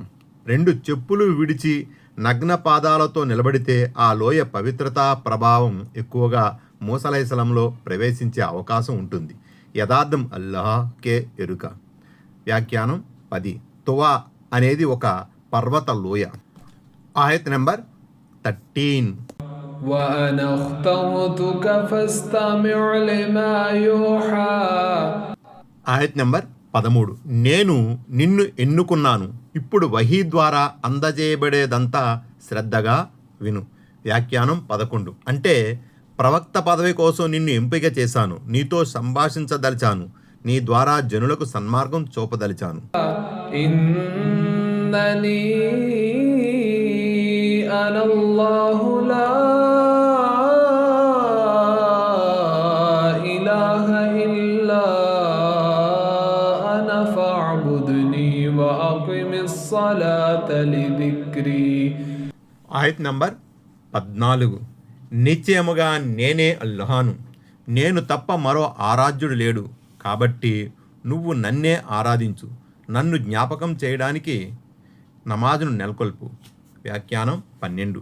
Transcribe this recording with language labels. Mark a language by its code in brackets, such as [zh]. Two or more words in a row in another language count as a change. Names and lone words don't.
[te] 2, చెప్పులు విడిచి నగ్న పాదాలతో నిలబడితే ఆ లోయ పవిత్రతా ప్రభావం ఎక్కువగా మూసా అలైహిస్సలాంలో ప్రవేశించే అవకాశం ఉంటుంది. యథార్థం అల్లాహ్కే ఎరుక. వ్యాఖ్యానం 10. తువా అనేది ఒక పర్వత లోయ. ఆయత్ నంబర్ 13. [ar] وأنا اخترتك فاستمع لما يوحى. [te] ఆయత్ నంబర్ 13. నేను నిన్ను ఎన్నుకున్నాను, ఇప్పుడు వహీ ద్వారా అందజేయబడేదంతా శ్రద్ధగా విను. వ్యాఖ్యానం 11. అంటే ప్రవక్త పదవి కోసం నిన్ను ఎంపిక చేశాను, నీతో సంభాషించదలిచాను, నీ ద్వారా జనులకు సన్మార్గం చూపదలిచాను. [ar] إنني أنا الله لا إله إلا أنا فاعبدني وأقم الصلاة لذكري. [te] ఆయత్ నంబర్ 14. నిశ్చయముగా నేనే అల్లాహను, నేను తప్ప మరో ఆరాధ్యుడు లేడు, కాబట్టి నువ్వు నన్నే ఆరాధించు, నన్ను జ్ఞాపకం చేయడానికి నమాజును నెలకొల్పు. వ్యాఖ్యానం 12.